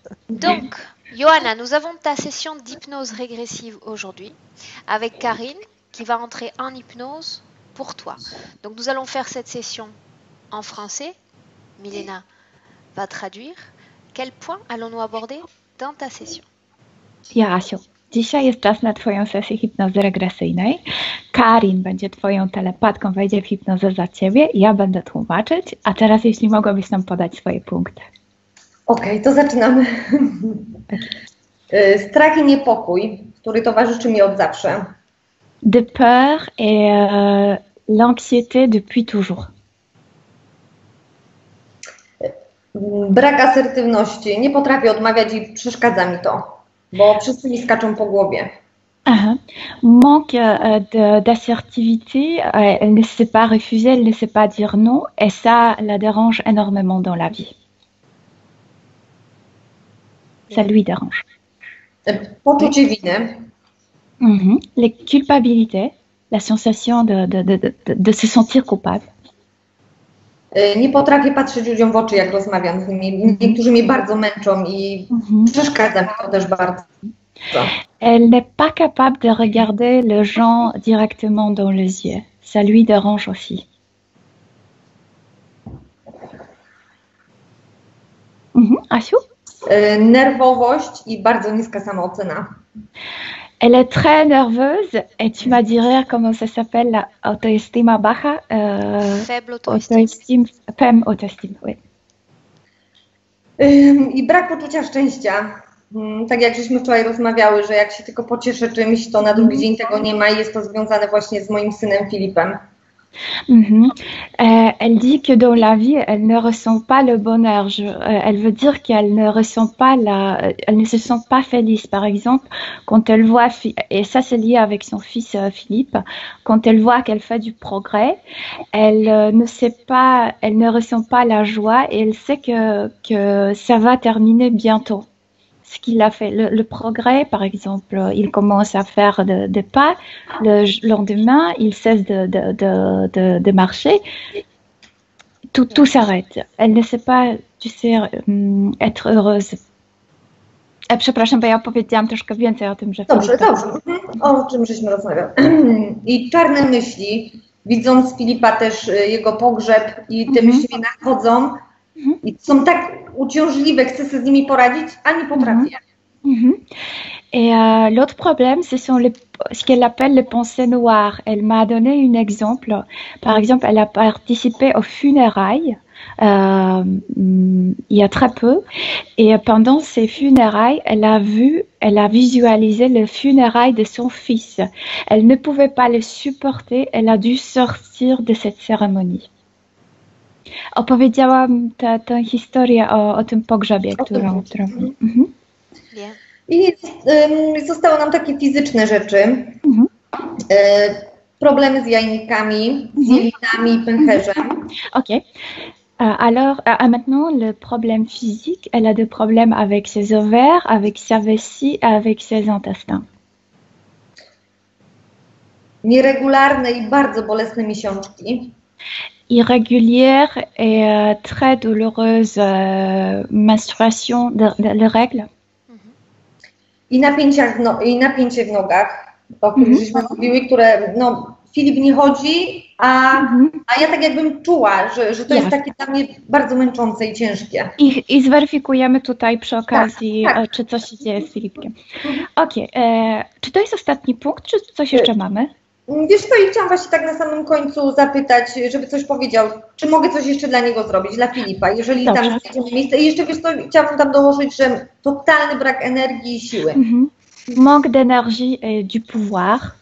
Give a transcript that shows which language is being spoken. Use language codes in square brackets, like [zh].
[fr] Donc, Johanna, nous avons ta session d'hypnose régressive aujourd'hui avec Karine qui va entrer en hypnose pour toi. Donc, nous allons faire cette session en français. Milena va traduire. Quel point allons-nous aborder dans ta session? [pl] Jasiu, dzisiaj jest czas na Twoją sesję hipnozy regresyjnej. Karin będzie Twoją telepatką, wejdzie w hipnozę za Ciebie, ja będę tłumaczyć, a teraz jeśli mogłabyś nam podać swoje punkty. Okej, to zaczynamy. Strach i niepokój, który towarzyszy mi od zawsze. [fr] De peur et l'anxiété depuis toujours. [pl] Brak asertywności, nie potrafię odmawiać i przeszkadza mi to, bo wszyscy mi skaczą po głowie. [fr] Manque d'assertivité, elle ne sait pas refuser, elle ne sait pas dire non, et ça la dérange énormément dans la vie. Ça lui dérange. [pl] Poczucie winy. [fr] Les culpabilités, la sensation de se sentir coupable. [pl] Nie potrafię patrzeć ludziom w oczy, jak rozmawiam z nimi. Niektórzy mnie bardzo męczą i przeszkadza mi to też bardzo. [fr] Elle n'est pas capable de regarder les gens directement dans les yeux. Ça lui dérange aussi. [pl] Asiu? Nerwowość i bardzo niska samoocena. [fr] Elle est très nerveuse et tu m'as dit rire comment ça s'appelle [es] la autoestima baja. [fr] Faible autoestime. Femme autoestime, oui. [pl] I brak poczucia szczęścia. Tak jak żeśmy wczoraj rozmawiały, że jak się tylko pocieszę czymś, to na drugi dzień tego nie ma i jest to związane właśnie z moim synem Filipem. [fr] Elle dit que dans la vie, elle ne ressent pas le bonheur. Elle veut dire qu'elle ne ressent pas elle ne se sent pas felice. Par exemple, quand elle voit, et ça c'est lié avec son fils Philippe, quand elle voit qu'elle fait du progrès, elle ne ressent pas la joie et elle sait que ça va terminer bientôt. Ce qu'il a fait, le progrès, par exemple, il commence à faire des pas, le lendemain, il cesse de marcher, tout s'arrête. Elle ne sait pas, tu sais, être heureuse. [pl] Przepraszam, bo ja opowiedziałam troszkę więcej o tym, że... Dobrze. O czym żeśmy rozmawiali. I czarne myśli, widząc Filipa też jego pogrzeb i te myśli mnie nachodzą i są tak uciążliwe, chcę sobie z nimi poradzić, a nie potrafię. [fr] Et l'autre problème, ce sont ce qu'elle appelle les pensées noires. Elle m'a donné un exemple. Par exemple, elle a participé aux funérailles il y a très peu. Et pendant ces funérailles, elle a visualisé les funérailles de son fils. Elle ne pouvait pas les supporter. Elle a dû sortir de cette cérémonie. [pl] Opowiedziałam tę historię o tym pogrzebie, którą... I zostały nam takie fizyczne rzeczy. Problemy z jajnikami, z jelinami i pęcherzem. Ok. [fr] Alors, maintenant, le problème physique, elle a des problèmes avec ses ovaires, avec sa vessie, avec ses intestins. [pl] Nieregularne i bardzo bolesne miesiączki. [fr] Irrégulière et très douloureuse menstruation, les règles. [pl] I napięcie w nogach, o których żeśmy mówiły, które, Filip nie chodzi, a ja tak jakbym czuła, że to jest takie dla mnie bardzo męczące i ciężkie. I zweryfikujemy tutaj przy okazji, czy coś się dzieje z Filipkiem. Okej, czy to jest ostatni punkt, czy coś jeszcze mamy? Wiesz co, i chciałam właśnie tak na samym końcu zapytać, żeby coś powiedział, czy mogę coś jeszcze dla niego zrobić, dla Filipa, jeżeli tam znajdziemy miejsce. I jeszcze, wiesz co, chciałabym tam dołożyć, że totalny brak energii i siły. [fr] Manque d'énergie et du pouvoir.